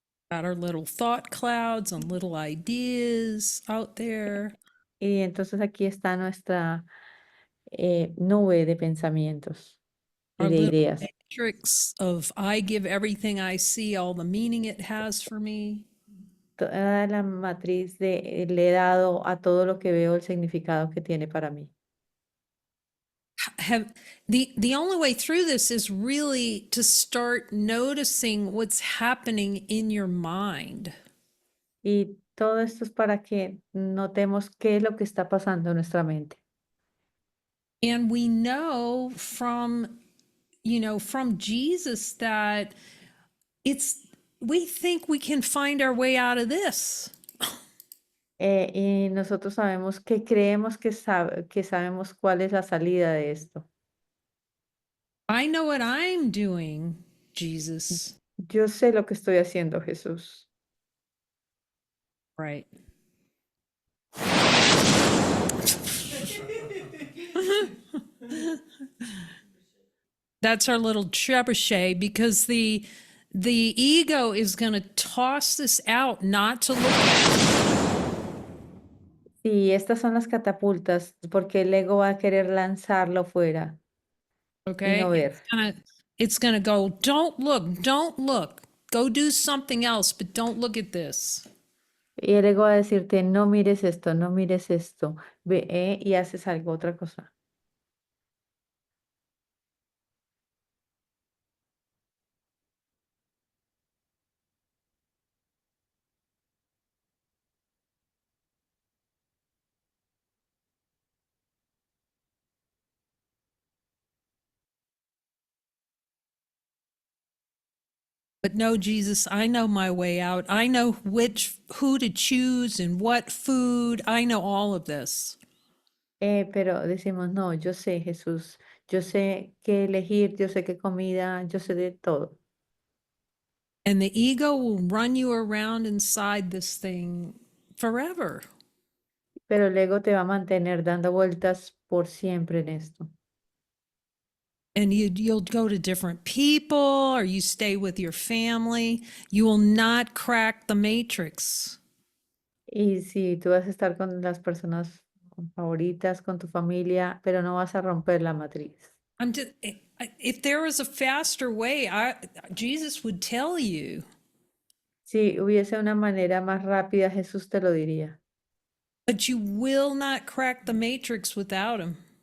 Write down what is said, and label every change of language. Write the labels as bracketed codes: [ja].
[en] Got our little thought clouds and little ideas out there. [es] Y entonces aquí está nuestra nube de pensamientos y [en] Our [es] de [en] little ideas. matrix of I give everything I see all the meaning it has for me. [es] Toda la matriz de le he dado a todo lo que veo el significado que tiene para mí. [en] Have the only way through this is really to start noticing what's happening in your mind. [es] Y todo esto es para que notemos qué es lo que está pasando en nuestra mente. [en] And we know from from Jesus that it's we think we can find our way out of this. [es] Y nosotros sabemos que creemos que sabemos cuál es la salida de esto. [en] I know what I'm doing, Jesus. [es] Yo sé lo que estoy haciendo, Jesús. [en] Right. That's our little trebuchet because the ego is going to toss this out not to look at. [es] Sí, estas son las catapultas, porque el ego va a querer lanzarlo fuera y no [en] Okay, [es] ver. [en] it's gonna go, don't look, go do something else, but don't look at this. [es] Y el ego va a decirte, no mires esto, no mires esto, ve, y haces algo, otra cosa. [en] But no, Jesus, I know my way out. I know who to choose and what food. I know all of this. [es] Pero decimos, no, yo sé, Jesús, yo sé qué elegir, yo sé qué comida, yo sé de todo. [en] And the ego will run you around inside this thing forever. [es] Pero el ego te va a mantener dando vueltas por siempre en esto. [en] And you'll go to different people or you stay with your family. You will not crack the matrix. [es] Y si tú vas a estar con las personas favoritas, con tu familia, pero no vas a romper la matriz. [en] I'm just if there was a faster way, Jesus would tell you. [es] Si hubiese una manera más rápida, Jesús te lo diría. [en] But you will not crack the matrix without him.